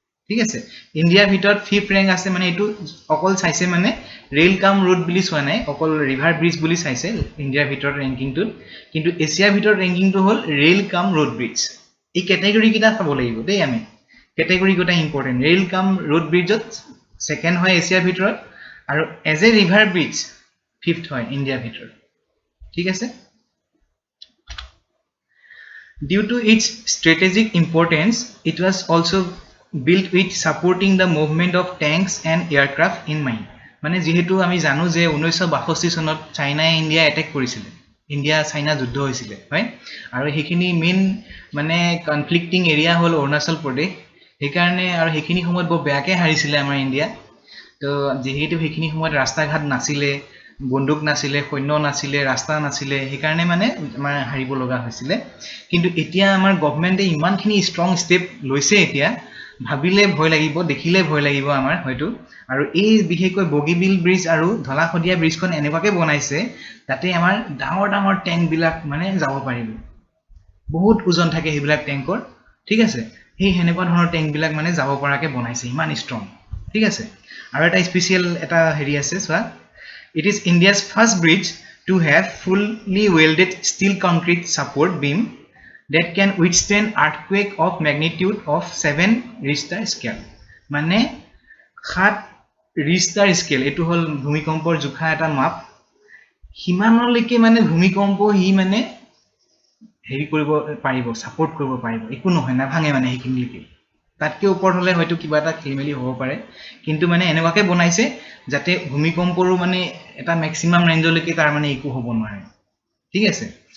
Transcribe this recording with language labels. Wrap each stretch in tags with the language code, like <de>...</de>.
<as>ঠিক আছে ইন্ডিয়াৰ ভিতৰত ফিফথ ৰেংক আছে মানে এটো অকল চাইছে মানে ৰেল কাম ৰোড বুলি চোৱা নাই অকল ৰিভাৰ ব্ৰিজ বুলি চাইছে ইন্ডিয়াৰ ভিতৰত ৰেংকিংটো কিন্তু এছিয়াৰ ভিতৰত ৰেংকিংটো হ'ল ৰেল কাম ৰোড ব্ৰিজ এই ক্যাটাগৰি কিটা চাব লাগিব দেই আমি ক্যাটাগৰি গোটা ইম্পৰ্টেন্ট ৰেল কাম ৰোড ব্ৰিজত সেকেন্ড হয় এছিয়াৰ ভিতৰত আৰু as a river bridge fifth হয় ইন্ডিয়াৰ ভিতৰত ঠিক আছে</as> <en>Due to its strategic importance, it was also built with supporting the movement of tanks and aircraft in mind.</en> <as>মানে যেহেতু আমি জানো যে 1962 চনত চাইনাই ইণ্ডিয়া এটেক কৰিছিল, ইণ্ডিয়া চাইনা যুদ্ধ হৈছিল, হয়, আৰু সেইখিনি মেইন মানে কনফ্লিক্টিং এৰিয়া হ'ল অৰুণাচল প্ৰদেশ, সেইকাৰণে আৰু সেইখিনি সময়ত বৰ বেয়াকৈ হাৰিছিলে আমাৰ ইণ্ডিয়া। তো যেহেতু সেইখিনি সময়ত ৰাস্তা ঘাট নাছিলে, বন্দুক নাছিলে, সৈন্য নাছিলে, ৰাস্তা নাছিলে, সেইকাৰণে মানে আমাৰ হাৰিব লগা হৈছিলে। কিন্তু এতিয়া আমাৰ গভৰ্ণমেণ্টে ইমানখিনি ষ্ট্ৰং ষ্টেপ লৈছে, এতিয়া ভাবিলে ভয় লাগিব, দেখিলে ভয় লাগিব আমাৰ হয়তো। আৰু এই বিশেষকৈ বগীবিল ব্ৰিজ আৰু ধলাশদিয়া ব্ৰিজখন এনেকুৱাকৈ বনাইছে যাতে আমাৰ ডাঙৰ ডাঙৰ টেংকবিলাক মানে যাব পাৰিব। বহুত ওজন থাকে সেইবিলাক টেংকৰ, ঠিক আছে, সেই সেনেকুৱা ধৰণৰ টেংকবিলাক মানে যাব পৰাকৈ বনাইছে, ইমান ষ্ট্ৰং, ঠিক আছে। আৰু এটা স্পেচিয়েল এটা হেৰি আছে চোৱা,</as> <en>it is India's first bridge to have fully welded steel concrete support beam that can withstand earthquake of magnitude of 7 Richter scale.</en> <as>মানে 7 Richter scale, এটো হল ভূমিকম্পৰ জোখা এটা মাপ, হিমানলৈকে মানে ভূমিকম্প হি মানে হেৰি কৰিব পাৰিব, সাপোৰ্ট কৰিব পাৰিব, একো নহয় না ভাঙে মানে সেইখিনিলৈকে। তাতকে ওপৰত হলে হয়তো কিবা এটা খেলিমেলি হ'ব পাৰে, কিন্তু মানে এনেকুৱাকৈ বনাইছে যাতে ভূমিকম্পৰো মানে এটা ম্যাক্সিমাম ৰেঞ্জলৈকে তাৰ মানে একো হ'ব নোৱাৰে, ঠিক আছে।</as>